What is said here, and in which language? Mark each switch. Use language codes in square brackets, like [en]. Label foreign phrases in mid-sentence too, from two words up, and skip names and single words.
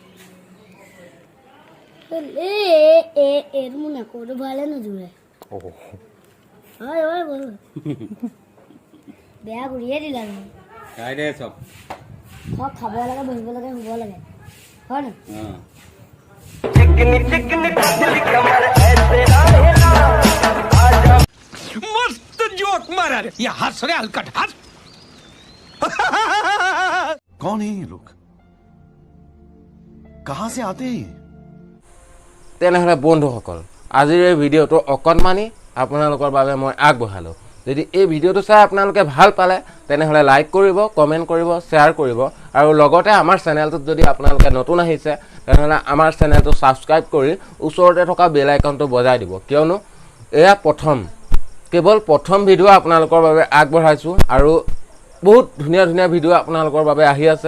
[as] বেয়া ঘূৰিয়ে দিলা চব খাব লাগে, বহিব লাগে, শুব লাগে, হয় নাই? [hi] मस्त जोक मारा रे, ये हंस रे हलकट हंस। कौन है ये लोग? कहां से आते हैं? [as] তেনেহ'লে বন্ধুসকল, আজিৰ এই ভিডিঅ'টো অকণমানি আপোনালোকৰ বাবে মই আগবঢ়ালোঁ। যদি এই ভিডিঅ'টো চাই আপোনালোকে ভাল পালে তেনেহ'লে লাইক কৰিব, কমেণ্ট কৰিব, শ্বেয়াৰ কৰিব, আৰু লগতে আমাৰ চেনেলটোত যদি আপোনালোকে নতুন আহিছে তেনেহ'লে আমাৰ চেনেলটো ছাবস্ক্ৰাইব কৰি ওচৰতে থকা বেল আইকনটো বজাই দিব, কিয়নো এয়া কেৱল প্ৰথম ভিডিঅ' আপোনালোকৰ বাবে আগবঢ়াইছোঁ, আৰু বহুত ধুনীয়া ধুনীয়া ভিডিঅ' আপোনালোকৰ বাবে আহি আছে।